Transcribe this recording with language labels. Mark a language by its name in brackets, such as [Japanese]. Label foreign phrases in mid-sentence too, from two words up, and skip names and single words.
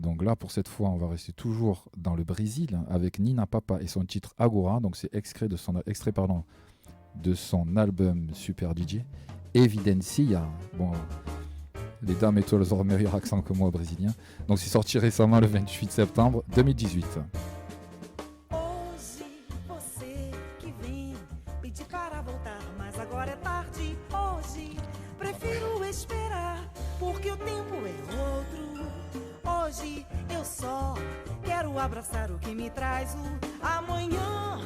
[French] Donc là, pour cette fois, on va rester toujours dans le Brésil avec Nina Papa et son titre Agora. Donc c'est extrait de son album Super DJ, Evidencia. Bon... Les dames et toi, elles auront meilleur accent que moi, brésilien. Donc, c'est sorti récemment le 28 septembre 2018. [Portuguese] Hoje você que vem pedir para voltar, mas agora é tarde. Hoje prefiro esperar, porque o tempo é outro. Hoje eu só quero abraçar o que me traz o amanhã.